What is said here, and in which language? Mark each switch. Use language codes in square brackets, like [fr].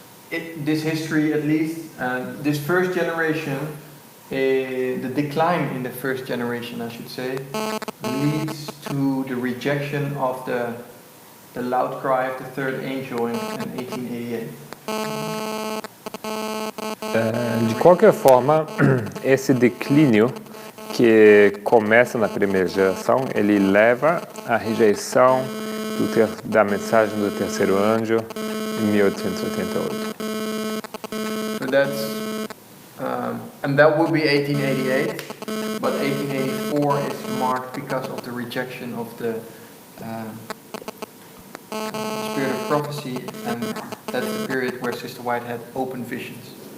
[en] This history, at least, this first generation, the decline in the first generation, I should say, leads to the rejection of the loud cry of the third angel in 1888. [pt] De qualquer forma, esse declínio que começa na primeira geração, ele leva à rejeição da mensagem do terceiro anjo em 1888. [en] So that's and that would be 1888, but 1884 is marked because of the rejection of the spirit of prophecy, and that's the period where Sister White had open visions.